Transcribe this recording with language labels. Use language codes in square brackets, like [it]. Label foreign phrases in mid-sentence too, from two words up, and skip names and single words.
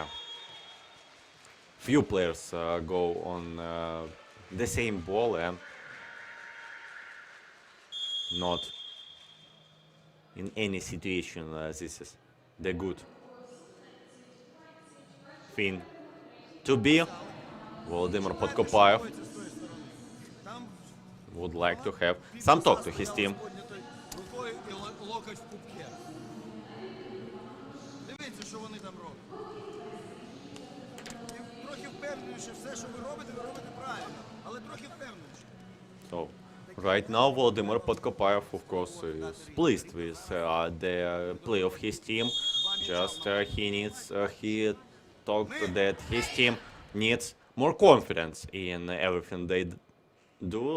[en] Few players go on the same ball and not in any situation. This is the good thing to be. Volodymyr Podkopayev would like to have some talk to his team. [uk] Рукою і локоть в пупке. Дивіться, що вони там роблять. І трохи впевненіше, все, що ви робите правильно. Але трохи впевненіше. [en] So, right now, Volodymyr Podkopayev, of course, is pleased with the play of his team. Just he talked that his team needs more confidence in everything they do.